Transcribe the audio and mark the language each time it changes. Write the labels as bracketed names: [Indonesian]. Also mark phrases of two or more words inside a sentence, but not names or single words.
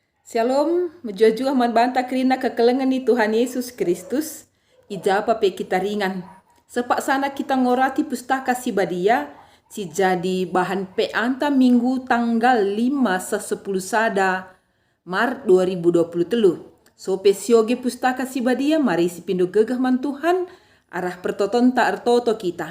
[Batak Karo] Shalom, menjua man banta kerina kekelengan ni Tuhan Yesus Kristus, ijapa pe kita ringan. Sepak sana kita ngorati pustaka si badia, si jadi bahan pe anta minggu tanggal 5 10 sada Maret 2023. So pe sioge pustaka si badia, mari si pindo gegah man Tuhan, arah pertoton ta artoto kita.